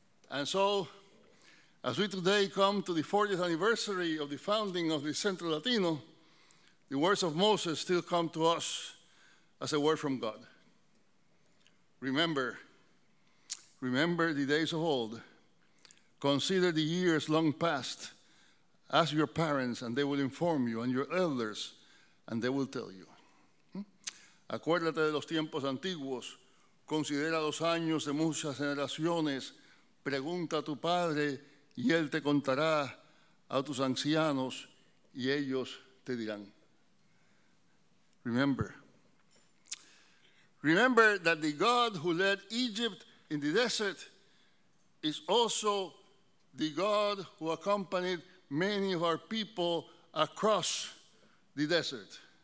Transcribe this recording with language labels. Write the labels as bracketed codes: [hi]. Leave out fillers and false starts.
[en] And so, as we today come to the 40th anniversary of the founding of the Centro Latino, the words of Moses still come to us as a word from God. Remember the days of old. Consider the years long past. Ask your parents, and they will inform you, and your elders, and they will tell you. [es] Acuérdate de los tiempos antiguos. Considera los años de muchas generaciones. Pregunta a tu padre, y él te contará, a tus ancianos, y ellos te dirán. [en] Remember that the God who led Egypt in the desert is also the God who accompanied many of our people across the desert.